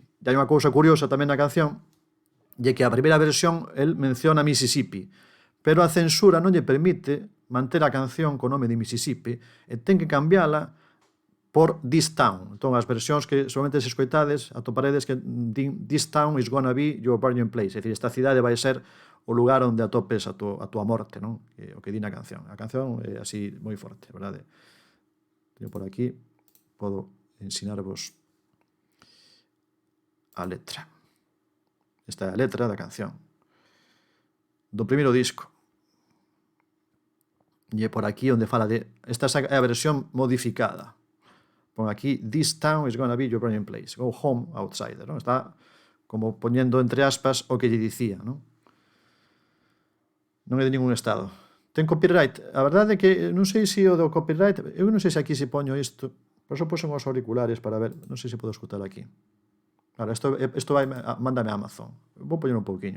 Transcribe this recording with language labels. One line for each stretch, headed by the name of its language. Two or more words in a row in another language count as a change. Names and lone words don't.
Galician: E hai unha cousa curiosa tamén na canción, e que a primeira versión el menciona Mississippi, pero a censura non lle permite manter a canción co nome de Mississippi e ten que cambiala por This Town. Entón, as versións que solamente se escoitades, atoparedes que din
English: This Town is gonna be your burning place.
Galician: É dicir, esta cidade vai ser o lugar onde atopes a túa morte, non? O que di na canción. A canción é así moi forte, verdade? Teño por aquí, podo ensinarvos a letra. Esta é a letra da canción do primeiro disco. E é por aquí onde fala de... Esta é a versión modificada. Pon aquí,
English: This town is gonna be your burning place. Go home, outsider.
Galician: Non? Está como poñendo entre aspas o que lle dicía. Non é de ningún estado. Ten copyright. A verdade é que non sei se o do copyright... Eu non sei se aquí se poño isto. Por eso poso os auriculares para ver. Non sei se podo escutar aquí. Claro, isto vai... Mándame a Amazon. Vou poñer un pouquiño.